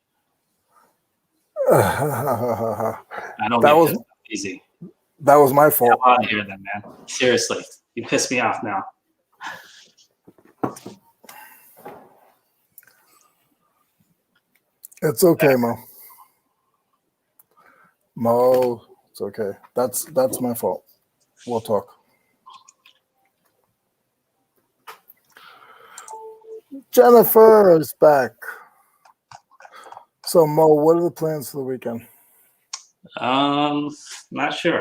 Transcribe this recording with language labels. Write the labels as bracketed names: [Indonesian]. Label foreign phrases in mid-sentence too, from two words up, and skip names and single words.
[English] I don't get pissed off easy. That was my fault. Get out of here then, man. Seriously, you pissed me off now. It's okay, Mo. Mo, it's okay. That's my fault. We'll talk. Jennifer is back. So, Mo, what are the plans for the weekend? Not sure.